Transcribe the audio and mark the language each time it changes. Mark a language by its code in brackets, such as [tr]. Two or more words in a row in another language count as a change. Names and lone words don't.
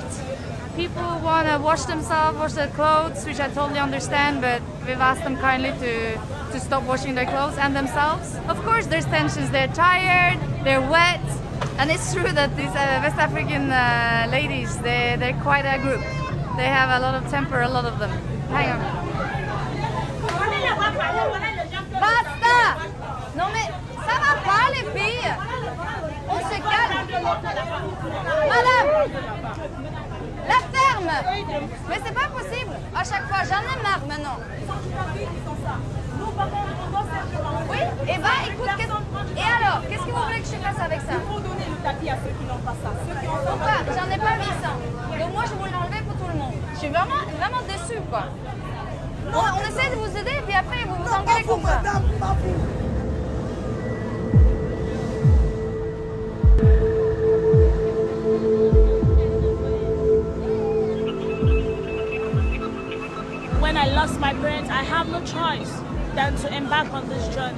[en] People want to wash themselves, wash their clothes, which I totally understand, but we've asked them kindly to stop washing their clothes and themselves. Of course, there's tensions. They're tired, they're wet, and it's true that these West African ladies, they're quite a group. They have a lot of temper, a lot of them. Hang on. [fr] Basta! Non mais ça va pas les filles. On se calme. Madame, la ferme. Mais c'est pas possible. À chaque fois, j'en ai marre maintenant. Oui. Et bah écoute, et alors, qu'est-ce que vous voulez que je fasse avec ça? Il faut donner le tapis à ceux qui n'ont pas ça. Pourquoi? J'en ai pas mis ça. Donc moi je vais l'enlever pour tout le monde. Je suis vraiment déçue quoi. On essaie de vous aider et puis après vous vous engueulez comme ça. [en] When I lost my parents, I have no choice than to embark on this journey.